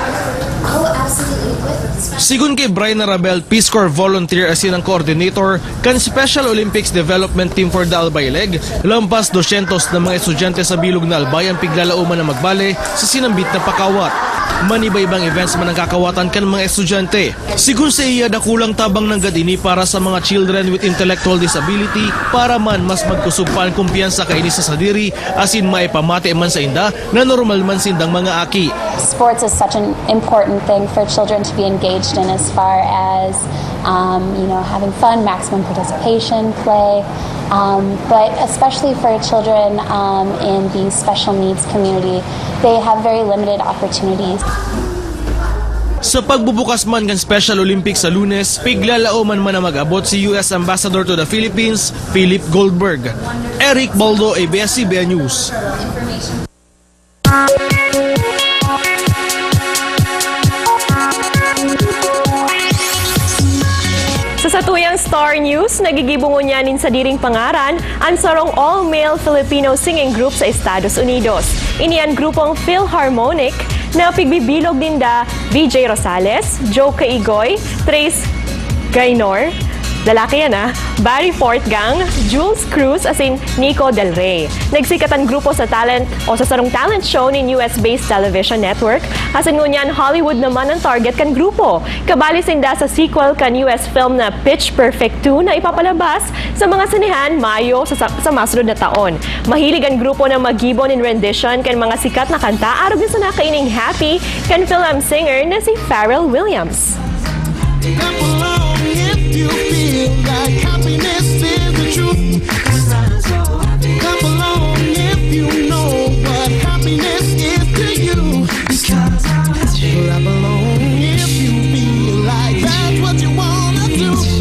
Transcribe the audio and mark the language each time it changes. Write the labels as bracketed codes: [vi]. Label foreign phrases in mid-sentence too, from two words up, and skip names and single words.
[bik] Sigun kay Brian Arabel, Peace Corps volunteer asin ang coordinator kan Special Olympics Development Team for the Albay Leg, lampas 200 na mga estudyante sa bilog na Albay ang piglalauman na magbale sa sinambit na pakawat. Maniba-ibang events man ang kakawatan kan mga estudyante. Sigun sa iya dakulang tabang ng gadini para sa mga [en] children with intellectual disability [bik] para man mas magkusog pa ang kumpiyansa kaini sa sadiri asin maipamati man sa inda na normal man sindang mga aki. [en] Sports is such an important thing for children to be engaged in as far as having fun, maximum participation, play, but especially for children in the special needs community, they have very limited opportunities. [bik] Sa pagbubukas man ng Special Olympics sa Lunes, piglalauman man na mag-abot si US Ambassador to the Philippines, Philip Goldberg. Eric Baldo, ABS-CBN News. Sa satuyang Star News, nagigibungon yanin sa diring pangaran ang sarong [en] all-male Filipino singing group [bik] sa Estados Unidos. Ini ang grupong Philharmonic na pigbibilog din da BJ Rosales, Joe Caigoy, Trace Gaynor, lalaki yan Barry Fortgang, Jules Cruz, asin Nico Del Rey. Nagsikat ang grupo sa talent o sa sarong [en] talent show [bik] ni [en] US-based television network. [bik] Asin ngunyan Hollywood naman ang target kan grupo. Kabali sinda sa sequel kan US film na Pitch Perfect 2 na ipapalabas sa mga sinehan Mayo sa masunod na taon. Mahilig ang grupo na magibon in rendition kan mga sikat na kanta arog sa nakaining Happy kan [en] film singer [bik] na si Pharrell Williams. [en] You feel like happiness is the truth. Clap along if you know what happiness is to you. Clap along if you feel like that's what you wanna do.